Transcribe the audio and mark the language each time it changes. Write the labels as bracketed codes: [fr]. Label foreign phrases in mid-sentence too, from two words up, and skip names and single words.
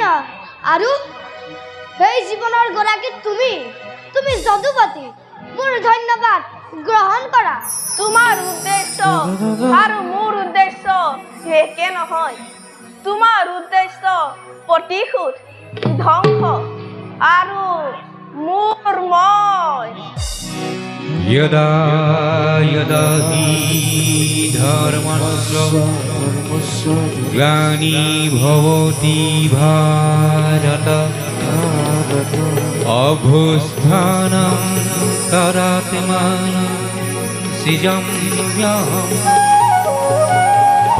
[as] আৰু সেই জীৱনৰ গৰাকী তুমি যদুপতি। মোৰ ধন্যবাদ গ্ৰহণ কৰা। তোমাৰ উদ্দেশ্য আৰু মোৰ উদ্দেশ্য একে নহয়। তোমাৰ উদ্দেশ্য প্ৰতিশোধ, ধ্বংস, আৰু মোৰ মই। [sa] यदा यदा हि धर्मस्य ग्लानिर्भवति भारत अभ्युत्थानं तदात्मानं सृजाम्यहम्।